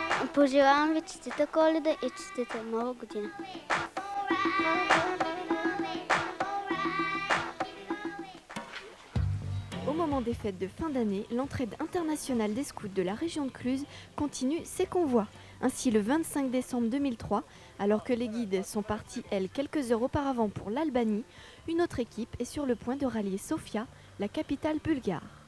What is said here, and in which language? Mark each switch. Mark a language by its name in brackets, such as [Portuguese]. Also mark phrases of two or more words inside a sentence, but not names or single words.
[Bulgarian] Поживявам ви честита Коледа и честита Нова година. [French] Au moment des fêtes de fin d'année, l'entraide internationale des scouts de la région de Cluse continue ses convois. Ainsi, le 25 décembre 2003, alors que les guides sont partis, elles, quelques heures auparavant pour l'Albanie, une autre équipe est sur le point de rallier Sofia, la capitale bulgare.